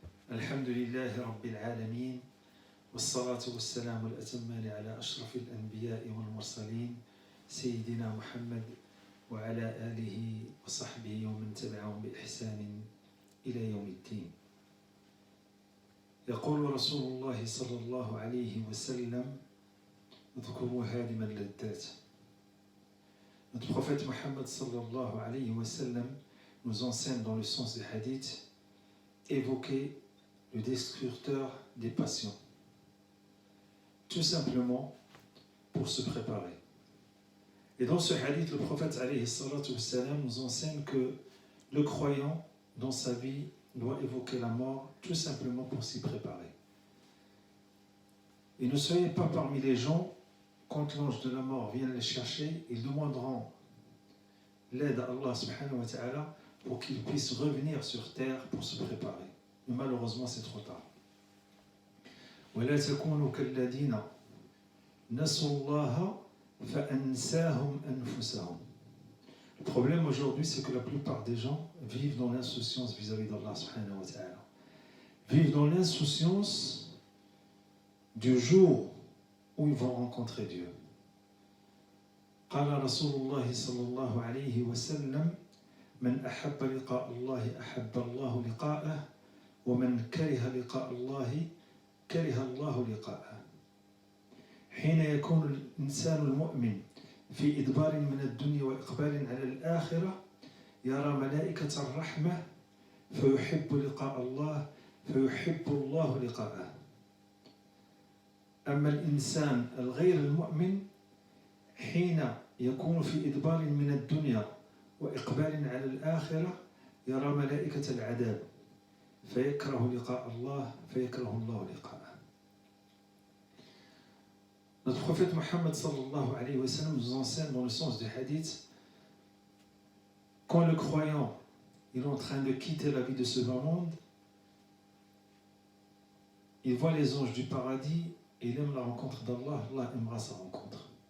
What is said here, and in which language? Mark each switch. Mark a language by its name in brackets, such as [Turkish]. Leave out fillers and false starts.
[Arabic] الحمد لله رب العالمين والصلاة والسلام الأتمان على أشرف الأنبياء والمرسلين سيدنا محمد وعلى آله وصحبه ومن تبعهم بإحسان إلى يوم الدين. يقول رسول الله صلى الله عليه وسلم اذكروا هادم اللذات. [French] Notre prophète Mohammed sallallahu alayhi wa sallam nous enseigne dans le sens des hadiths évoquer le destructeur des passions, tout simplement pour se préparer. Et dans ce hadith, le prophète alayhi salatu wa sallam nous enseigne que le croyant dans sa vie doit évoquer la mort tout simplement pour s'y préparer. Et ne soyez pas parmi les gens, quand l'ange de la mort vient les chercher, ils demanderont l'aide à Allah subhanahu wa ta'ala pour qu'ils puissent revenir sur terre pour se préparer. Mais malheureusement, c'est trop tard. [Arabic] وَلَا تَكُونُوا كَالَّذِينَ نَسُوا اللَّهَ فَأَنْسَاهُمْ أَنفُسَهُمْ. [French] Le problème aujourd'hui, c'est que la plupart des gens vivent dans l'insouciance vis-à-vis d'Allah subhanahu wa ta'ala. Vivent dans l'insouciance du jour où ils vont rencontrer Dieu. [Arabic] قال رسول الله صلى الله عليه وسلم من أحب لقاء الله أحب الله لقاءه ومن كره لقاء الله كره الله لقاءه. حين يكون الإنسان المؤمن في إدبار من الدنيا وإقبال على الآخرة يرى ملائكة الرحمة فيحب لقاء الله فيحب الله لقاءه. أما الإنسان الغير المؤمن حين يكون في إدبار من الدنيا وإقبال على الآخرة يرى ملائكة العذاب فيكره لقاء الله فيكره الله لقاءه. [French] Notre prophète Mohammed sallallahu alayhi wa sallam nous enseigne dans le sens du hadith, quand le croyant il est en train de quitter la vie de ce bas monde, il voit les anges du paradis et il aime la rencontre d'Allah, Allah aimera sa rencontre.